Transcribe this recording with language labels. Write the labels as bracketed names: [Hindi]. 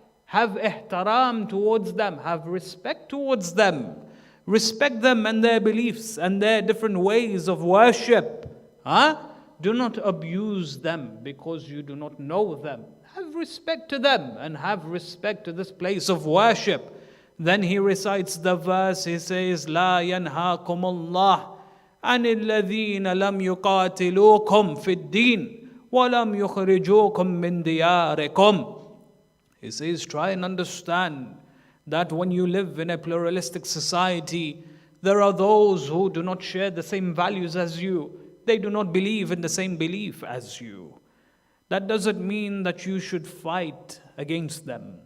[English] Have ihtaram towards them. Have respect towards them. Respect them and their beliefs and their different ways of worship. Do not abuse them because you do not know them. Have respect to them and have respect to this place of worship. Then he recites the verse. He says, [Arabic] لا ينهاكم الله عن الذين لم يقاتلوكم في الدين وَلَمْ يُخْرِجُوكُمْ مِنْ دِيَارِكُمْ. [English] He says, try and understand that when you live in a pluralistic society, there are those who do not share the same values as you. They do not believe in the same belief as you. That doesn't mean that you should fight against them.